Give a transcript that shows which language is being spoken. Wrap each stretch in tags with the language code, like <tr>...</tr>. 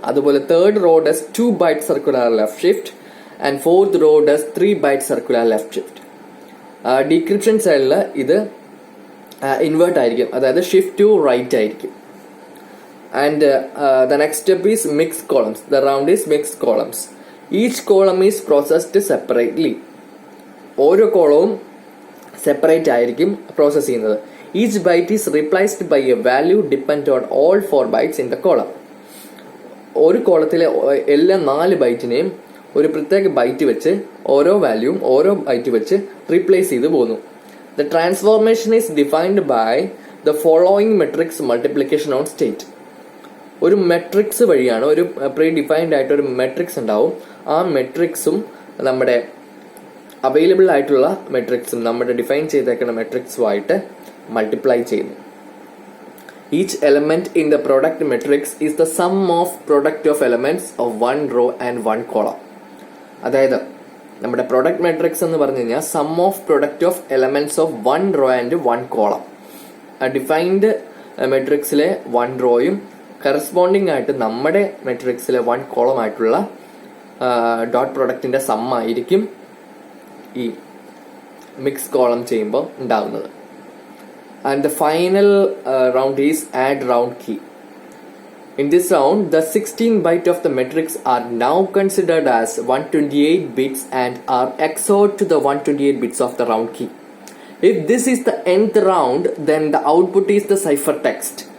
<en>അതുപോലെ third row does 2 byte circular left shift and fourth row does 3 byte circular left shift.</en> <ml>Decryption സൈഡിൽ ഇത് invert ആയിരിക്കും, അതായത് shift to right ആയിരിക്കും.</ml> <en>And the next step is mixed columns. The round is mixed columns. Each column is processed separately.</en> <ml>ഓരോ കോളവും separate ആയിരിക്കും process ചെയ്യുന്നത്.</ml> <en>Each byte is replaced by a value depend on all 4 bytes in the column.</en> <ml>ഒരു കോളത്തിലെ എല്ലാ 4 ബൈറ്റിനെയും ഒരു പ്രത്യേക byte വെച്ച് ഓരോ വാല്യൂവും ഓരോ ബൈറ്റ് വെച്ച് റീപ്ലേസ് ചെയ്ത് പോകുന്നു.</ml> <en>The transformation is defined by the following matrix multiplication on state.</en> <ml>ഒരു മെട്രിക്സ് വഴിയാണ്, ഒരു പ്രീ ഡിഫൈൻഡ് ആയിട്ട് ഒരു മെട്രിക്സ് ഉണ്ടാവും. ആ മെട്രിക്സും നമ്മുടെ അവൈലബിൾ ആയിട്ടുള്ള മെട്രിക്സും നമ്മുടെ ഡിഫൈൻ ചെയ്തേക്കുന്ന മെട്രിക്സുമായിട്ട് മൾട്ടിപ്ലൈ ചെയ്യുന്നു.</ml> <en>Each element in the product matrix is the sum of product of elements of one row and one column. അതായത്</en> <ml>നമ്മുടെ പ്രൊഡക്റ്റ് മെട്രിക്സ് എന്ന് പറഞ്ഞു കഴിഞ്ഞാൽ</ml> <en>Sum of product of elements of 1 row and 1 column.</en> <ml>Defined മെട്രിക്സിലെ 1 റോയും corresponding ആയിട്ട് നമ്മുടെ മെട്രിക്സിലെ 1 column ആയിട്ടുള്ള dot പ്രൊഡക്റ്റിന്റെ some ആയിരിക്കും ഈ മിക്സ് കോളം ചെയ്യുമ്പോൾ ഉണ്ടാവുന്നത്.</ml> <en>And the final round is add round key. In this round, the 16 bytes of the matrix are now considered as 128 bits and are XORed to the 128 bits of the round key. If this is the nth round, then the output is the ciphertext.</en>